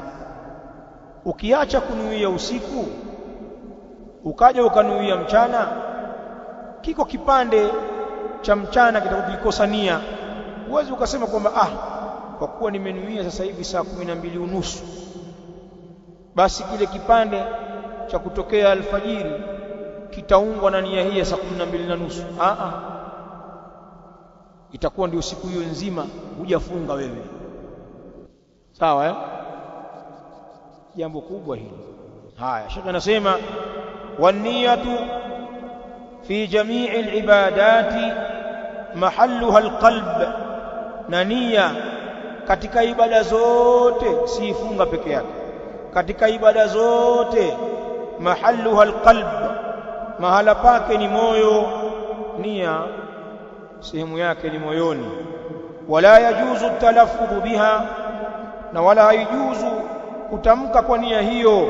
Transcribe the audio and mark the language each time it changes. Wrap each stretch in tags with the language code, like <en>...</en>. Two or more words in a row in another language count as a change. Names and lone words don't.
<sw>Ukiacha kunuia usiku ukaja ukanuia mchana, kiko kipande cha mchana kitakukikosa nia, uwezi ukasema kwamba kwa kuwa nimenuia sasa hivi saa 12:30 basi kile kipande cha kutokea alfajiri kitaungwa na nia hii ya saa 12:30. itakuwa ndio siku hiyo nzima hujafunga wewe. Sawa jambo kubwa hili. Haya, Sheikh anasema</sw> <ar>والنية في جميع العبادات محلها القلب,</ar> <sw>na nia katika ibada zote, si funga peke yake, katika ibada zote</sw> <ar>محلها القلب,</ar> <sw>mahala pake ni moyo. Nia sehemu yake ni moyoni.</sw> <ar>ولا يجوز التلفظ بها,</ar> <sw>na wala haijuzu kutamka kwa nia hiyo.</sw>